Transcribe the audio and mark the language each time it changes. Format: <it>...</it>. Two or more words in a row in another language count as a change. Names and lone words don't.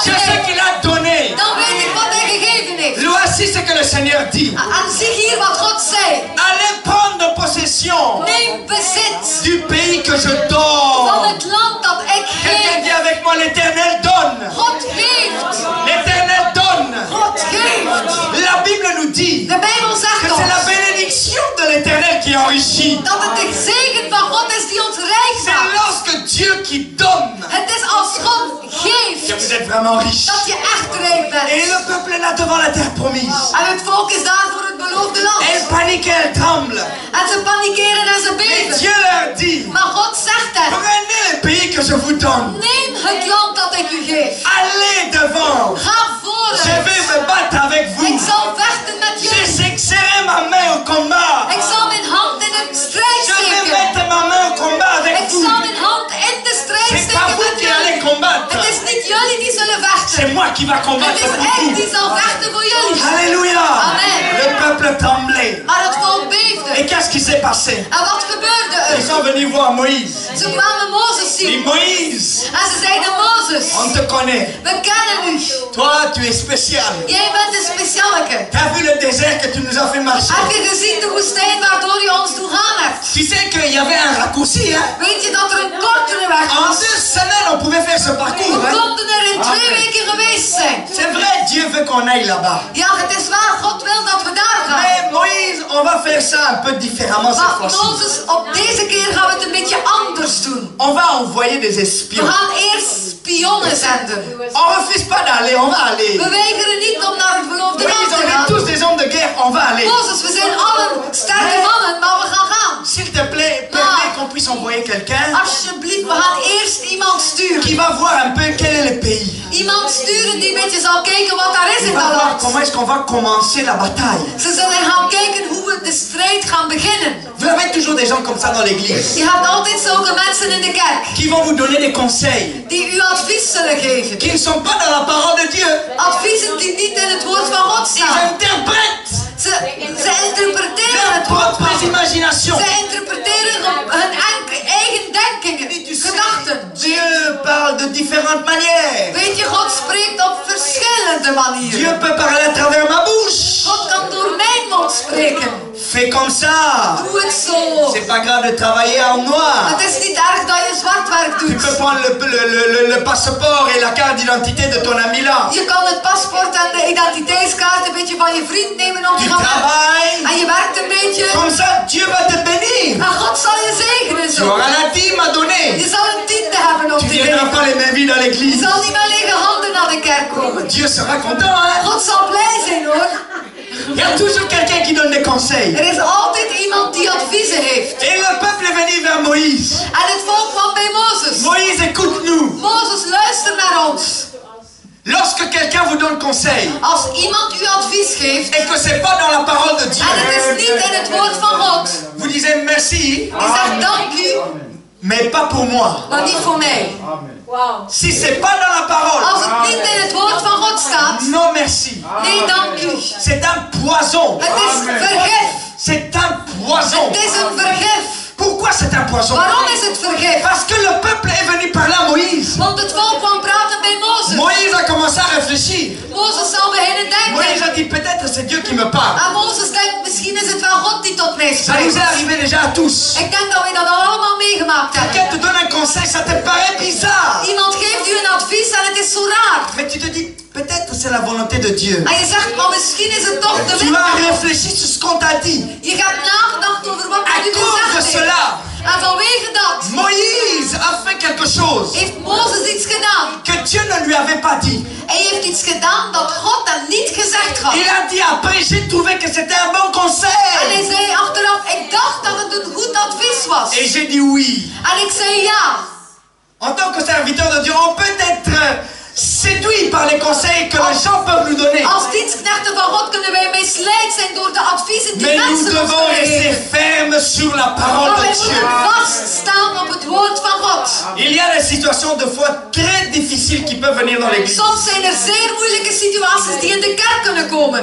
<fr>sais</fr> <nl>heeft,</nl> <fr>qu'il a donné.</fr> <nl>dan weet ik wat hij gegeven heeft.</nl> <fr>Voici ce que le Seigneur dit.</fr> <nl>En zie hier wat God zei.</nl> <fr>Allez prendre possession</fr> <nl>Neem bezit</nl> <fr>du pays que je</fr> <nl>van</nl> <fr>donne.</fr> <nl>het land dat ik</nl> <fr>Quelqu'un</fr> <nl>geef.</nl> <fr>dit avec moi, l'Éternel donne.</fr> <nl>God geeft.</nl> <fr>L'Éternel donne.</fr> <nl>God geeft.</nl> <fr>La Bible nous dit</fr> <nl>De Bijbel</nl> <fr>que</fr> <nl>zegt</nl> <fr>c'est la</fr> <nl>ons</nl> <fr>bénédiction de l'Éternel qui enrichit.</fr> <nl>dat het de zegen van God is die ons rijk</nl> <fr>C'est</fr> <nl>maakt.</nl> <fr>lorsque Dieu qui donne</fr> <nl>Het is als God</nl> <fr>que</fr> <nl>geeft</nl> <fr>vous êtes vraiment riche.</fr> <nl>dat je echt rijk</nl> <fr>Et</fr> <nl>bent.</nl> <fr>le peuple est là devant la terre promise.</fr> <nl>En het volk is daar voor het beloofde</nl> <fr>Elle</fr> <nl>land.</nl> <fr>panique, elle tremble.</fr> <nl>En ze panikeren en ze</nl> <fr>Et</fr> <nl>beven.</nl> <fr>Dieu leur dit,</fr> <nl>Maar God zegt hen,</nl> <fr>prenez le pays que je vous donne.</fr> <nl>neem het land dat ik u geef.</nl> <fr>Allez devant.</fr> <nl>Ga</nl> <fr>Je</fr> <nl>vooruit.</nl> <fr>vais me battre avec</fr> <nl>Ik</nl> <fr>vous.</fr> <nl>zal vechten met jullie.</nl> <fr>J'exercerai ma main au combat.</fr> <nl>Ik zal mijn hand in de strijd</nl> <fr>Je vais</fr> <nl>steken.</nl> <fr>mettre ma main au combat avec</fr> <nl>Ik</nl> <fr>vous.</fr> <nl>zal mijn hand in de strijd</nl> <fr>C'est pas</fr> <nl>steken</nl> <fr>vous</fr> <nl>met</nl> <fr>qui allez</fr> <nl>jullie.</nl> <fr>combattre.</fr> <nl>Het is niet jullie die zullen vechten.</nl> <fr>C'est moi qui va</fr> <nl>Het</nl> <fr>combattre</fr> <nl>is</nl> <fr>pour</fr> <nl>ik</nl> <fr>vous.</fr> <nl>die zal vechten voor jullie.</nl> <fr>Alléluia. Amen. Le peuple tremblait.</fr> <nl>Maar het volk</nl> <fr>Et</fr> <nl>beefde.</nl> <fr>qu'est-ce qui s'est passé?</fr> <nl>En wat gebeurde</nl> <fr>Ils</fr> <nl>er?</nl> <fr>sont venus voir Moïse.</fr> <nl>Ze kwamen Mozes</nl> <fr>Dit</fr> <nl>zien.</nl> <fr>Moïse,</fr> <nl>En ze zeiden, Mozes,</nl> <fr>on te connaît.</fr> <nl>we kennen u.</nl> <fr>Toi, tu es spécial.</fr> <nl>Jij bent een specialeke.</nl> <fr>T'as vu le désert que tu nous as fait marcher?</fr> <nl>Heb je gezien de woestijn waardoor je ons toegaan hebt?</nl> <fr>Tu sais qu'il y avait un raccourci, hein?</fr> <nl>Weet je dat er een kortere weg</nl> <fr>En</fr> <nl>was?</nl> <fr>2 semaines, on pouvait faire ce parcours,</fr> <nl>We</nl> <fr>hein?</fr> <nl>konden er in 2 weken geweest zijn.</nl> <fr>C'est vrai, Dieu veut qu'on aille là-bas.</fr> <nl>Ja, het is waar. God wil dat we daar gaan.</nl> <fr>Mais Moïse, on va faire ça un peu différemment cette</fr> <nl>Maar</nl> <fr>fois-ci.</fr> <nl>Mozes, op deze keer gaan we het een beetje anders doen.</nl> <fr>On va envoyer des</fr> <nl>We</nl> <fr>espions.</fr> <nl>gaan eerst spionnen zenden.</nl> <fr>On refuse pas d'aller, on va aller.</fr> <nl>We weigeren niet om naar het beloofde land</nl> <fr>Moïse,</fr> <nl>te</nl> <fr>on est</fr> <nl>gaan.</nl> <fr>tous des hommes de guerre, on va aller.</fr> <nl>Mozes, we zijn allen sterke mannen, maar we gaan gaan.</nl> <fr>S'il te plaît, permets qu'on puisse envoyer quelqu'un</fr> <nl>Alsjeblieft, we gaan eerst iemand</nl> <fr>qui</fr> <nl>sturen.</nl> <fr>va voir un peu quel est le pays.</fr> <nl>Iemand sturen die een beetje zal kijken wat daar is</nl> <fr>Il</fr> <nl>in</nl> <fr>va</fr> <nl>dat</nl> <fr>voir</fr> <nl>land.</nl> <fr>comment est-ce qu'on va commencer la bataille.</fr> <nl>Ze zullen gaan kijken hoe we de strijd gaan beginnen.</nl> <fr>Vous avez toujours des gens comme ça dans l'église</fr> <nl>Je hebt altijd zulke mensen in de kerk</nl> <fr>qui vont vous donner des conseils</fr> <nl>die u advies zullen geven.</nl> <fr>qui ne sont pas dans la parole de Dieu.</fr> <nl>Adviezen die niet in het woord van God</nl> <fr>Ils</fr> <nl>staan.</nl> <fr>interprètent</fr> <nl>Ze interpreteren</nl> <fr>leurs</fr> <nl>het woord van</nl> <fr>propres</fr> <nl>God.</nl> <fr>imaginations.</fr> <nl>Ze interpreteren hun eigen denkingen, gedachten.</nl> <fr>Dieu parle de différentes manières.</fr> <nl>Weet je, God spreekt op verschillende</nl> <fr>Dieu</fr> <nl>manieren.</nl> <fr>peut parler à travers ma bouche.</fr> <nl>God kan door mijn mond spreken.</nl> <fr>Fais comme ça.</fr> <nl>Doe het zo.</nl> <fr>C'est pas grave de travailler en noir.</fr> <nl>Het is niet erg dat je zwart werk</nl> <fr>Tu peux</fr> <nl>doet.</nl> <fr>prendre le passeport et la carte d'identité de ton ami là.</fr> <nl>Je kan het paspoort en de identiteitskaart een beetje van je vriend nemen om</nl> <fr>Tu</fr> <nl>te gaan werken.</nl> <fr>travailles.</fr> <nl>En je werkt een beetje.</nl> <fr>Comme ça, Dieu va te bénir.</fr> <nl>En God zal je zegenen</nl> <fr>Tu</fr> <nl>zo.</nl> <fr>auras la dîme à donner.</fr> <nl>Je zal een tiende hebben om</nl> <fr>Tu</fr> <nl>te</nl> <fr>viendras</fr> <nl>geven.</nl> <fr>pas les mains vides à</fr> <nl>Je</nl> <fr>l'église.</fr> <nl>zal niet met lege handen naar de</nl> <fr>Dieu sera content, hein?</fr> <nl>God zal blij zijn hoor.</nl> <fr>Il y a toujours quelqu'un qui donne des conseils.</fr> <nl>Er is altijd iemand die adviezen heeft.</nl> <fr>Et le peuple est venu vers Moïse.</fr> <nl>En het volk kwam bij Mozes.</nl> <fr>Moïse, écoute-nous.</fr> <nl>Mozes, luister naar ons.</nl> <fr>Lorsque quelqu'un vous donne conseil,</fr> <nl>Als iemand u advies geeft,</nl> <fr>et que c'est pas dans la parole de Dieu,</fr> <nl>en het is niet in het woord van God,</nl> <fr>vous disiez merci,</fr> <nl>die zegt dank u,</nl> <fr>mais pas pour moi.</fr> <nl>maar niet voor mij.</nl> <fr>Si c'est pas dans la parole,</fr> <nl>Als het niet in het woord van God staat,</nl> <fr>non merci.</fr> <nl>nee dank u.</nl> <fr>C'est un poison.</fr> <nl>Het is vergif.</nl> <fr>C'est un poison.</fr> <nl>Het is een vergif.</nl> <fr>Pourquoi c'est un poison?</fr> <nl>Waarom is het vergif?</nl> <fr>Parce que le peuple est venu parler à Moïse.</fr> <nl>Want het volk kwam praten bij Mozes.</nl> <fr>Moïse a commencé à réfléchir.</fr> <nl>Mozes zal beginnen</nl> <fr>Moïse</fr> <nl>denken.</nl> <fr>a dit peut-être c'est Dieu qui me parle.</fr> <nl>En Mozes denkt, misschien is het wel God die tot mij</nl> <fr>Ça nous</fr> <nl>spreekt.</nl> <fr>est arrivé déjà à tous.</fr> <nl>Ik denk dat wij dat allemaal meegemaakt hebben.</nl> <fr>Quelqu'un te donne un conseil, ça te paraît bizarre.</fr> <nl>Iemand geeft u een advies en het is zo raar.</nl> <fr>Mais tu te dis peut-être c'est la volonté de Dieu.</fr> <nl>En je zegt, maar misschien is het toch de</nl> <fr>Tu</fr> <nl>wil</nl> <fr>as</fr> <nl>van God.</nl> <fr>réfléchi sur ce qu'on t'a dit.</fr> <nl>Je hebt nagedacht over wat</nl> <fr>À</fr> <nl>God u</nl> <fr>cause de</fr> <nl>gezegd heeft.</nl> <fr>cela,</fr> <nl>En vanwege dat</nl> <fr>Moïse a fait quelque chose</fr> <nl>heeft Mozes iets gedaan.</nl> <fr>que Dieu ne lui avait pas dit.</fr> <nl>Hij heeft iets gedaan dat God hem niet gezegd had.</nl> <fr>Il a dit après j'ai trouvé que c'était un bon</fr> <nl>En hij</nl> <fr>conseil.</fr> <nl>zei achteraf, ik dacht dat het een goed advies was.</nl> <fr>Et j'ai dit oui.</fr> <nl>En ik zei ja.</nl> <fr>En tant que serviteur de Dieu, on peut être séduit par les conseils que les gens peuvent nous donner.</fr> <nl>Als dienstknechten van God kunnen wij misleid zijn door de adviezen die</nl> <fr>Mais nous</fr> <nl>mensen ons</nl> <fr>devons rester</fr> <nl>geven.</nl> <fr>fermes sur la parole</fr> <nl>Maar wij</nl> <fr>de Dieu.</fr> <nl>moeten vaststaan op het woord van God.</nl> <fr>Il y a des situations de foi très difficiles qui peuvent venir dans l'église.</fr> <nl>Soms zijn er zeer moeilijke situaties die in de kerk kunnen komen.</nl>